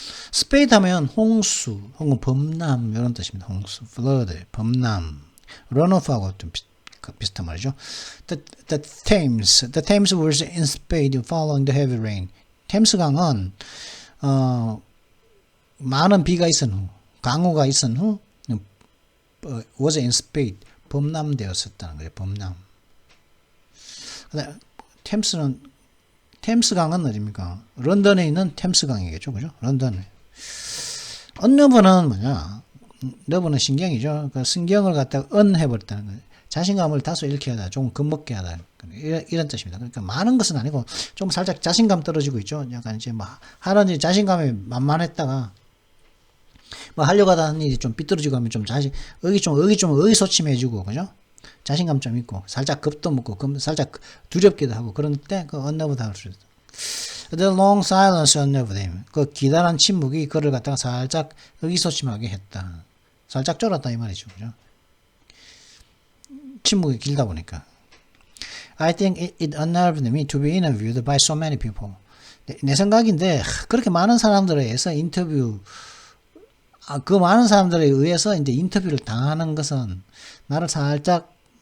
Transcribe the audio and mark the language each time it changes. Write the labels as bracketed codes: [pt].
[ko] 스페이드 하면 홍수, 혹은 범람 이런 뜻입니다. 홍수, flood, 범람, runoff하고 좀 비슷한 말이죠. [en] The Thames was in spate following the heavy rain. [ko] 템스강은 많은 비가 있은 후, 강우가 있은 후 [en] was in spate, [ko] 범람되었었다는 거예요. 범람. 템스강은 어디입니까? 런던에 있는 템스강이겠죠, 그죠? 런던에. 언너브는 뭐냐? 너브는 신경이죠. 그 신경을 갖다가 해버렸다는 거예요. 자신감을 다소 잃게 하다, 좀 겁먹게 하다, 이런 뜻입니다. 그러니까 많은 것은 아니고 좀 살짝 자신감 떨어지고 있죠. 약간 이제 하는 자신감에 만만했다가 하려고 하다는 일이 좀 삐뚤어지고 하면 좀 의기소침해지고, 그죠? 자신감 좀 있고, 살짝 겁도 먹고, 살짝 두렵기도 하고, 그런 때, unnerved 할 수 있다. [en] The long silence unnerved him. [ko] 그 기다란 침묵이 그를 갖다가 살짝 의기소침하게 했다. 살짝 쫄았다, 이 말이죠, 그죠? 침묵이 길다 보니까. [en] I think it unnerved me to be interviewed by so many people. [ko] 내 생각인데, 그렇게 많은 사람들에 의해서 그 많은 사람들에 의해서 이제 인터뷰를 당하는 것은 나를 살짝